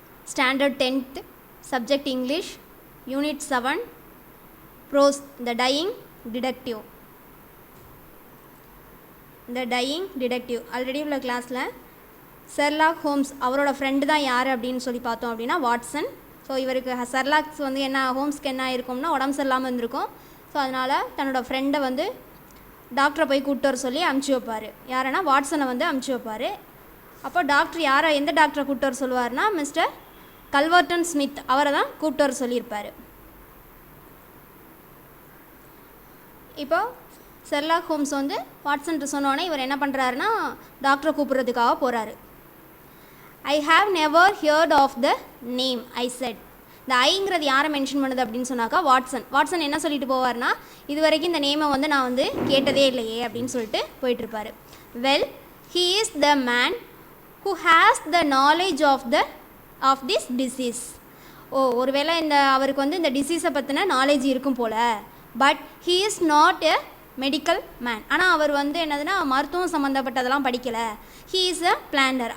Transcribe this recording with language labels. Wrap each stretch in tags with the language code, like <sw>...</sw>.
<en>Standard 10th subject English Unit 7 Prose The Dying Detective.</en> <ta>The Dying Detective already உள்ள கிளாஸில் Sherlock Holmes அவரோட friend தான் யார் அப்படின்னு சொல்லி பார்த்தோம் அப்படின்னா வாட்சன். ஸோ இவருக்கு ஷெர்லாக்ஸ் வந்து என்ன ஹோம்ஸ்க்கு என்ன இருக்கும்னா உடம்பு சரியில்லாமல் இருந்திருக்கும். ஸோ அதனால் தன்னோட ஃப்ரெண்டை வந்து டாக்டரை போய் கூப்பிட்டு வர சொல்லி அமுச்சு வைப்பார். யாருன்னா வாட்சனை வந்து அமுச்சு வைப்பார். அப்போ டாக்டர் யாரை எந்த டாக்டரை கூப்பிட்டு வர சொல்லுவார்னா மிஸ்டர் கல்வர்டன் ஸ்மித் அவரை தான் கூப்பிட்டு வர சொல்லியிருப்பார். இப்போ ஷெர்லாக் ஹோம்ஸ் வந்து வாட்சன்ட்டு சொன்னோன்னே இவர் என்ன பண்ணுறாருன்னா டாக்டரை கூப்பிட்றதுக்காக போகிறாரு.</ta> <en>I have never heard of the name I said.</en> <ta>இந்த ஐங்கிறது யாரை மென்ஷன் பண்ணுது அப்படின்னு சொன்னாக்கா வாட்சன் என்ன சொல்லிட்டு போவார்னா இது வரைக்கும் இந்த நேமை வந்து நான் வந்து கேட்டதே இல்லையே அப்படின்னு சொல்லிட்டு போயிட்டுருப்பார்.</ta> <en>Well he is the man who has the knowledge of this disease.</en> <ta>ஒருவேளை இந்த அவருக்கு வந்து இந்த டிசீஸை பற்றின நாலேஜ் இருக்கும் போல்.</ta> <en>But he is not a medical man.</en> <ta>ஆனால் அவர் வந்து என்னதுன்னா மருத்துவம் சம்மந்தப்பட்டதெல்லாம் படிக்கலை.</ta> <en>he is a planner.</en>